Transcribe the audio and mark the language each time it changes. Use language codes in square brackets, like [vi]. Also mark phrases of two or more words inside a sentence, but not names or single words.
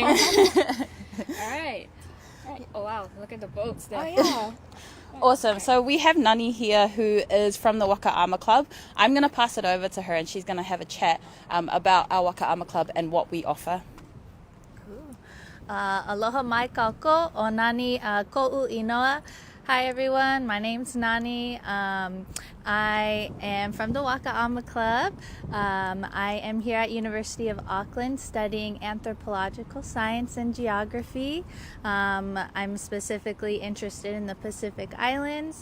[en] All right. Oh, wow. Look at the boats there. Oh, yeah. Awesome. So we have Nani here who is from the Waka Ama Club. I'm going to pass it over to her and she's going to have a chat about our Waka Ama Club and what we offer. [haw] Aloha mai kako o Nani ko'u inoa. [en] Hi everyone, my name's Nani. I am from the Waka Ama Club. I am here at University of Auckland studying anthropological science and geography. I'm specifically interested in the Pacific Islands.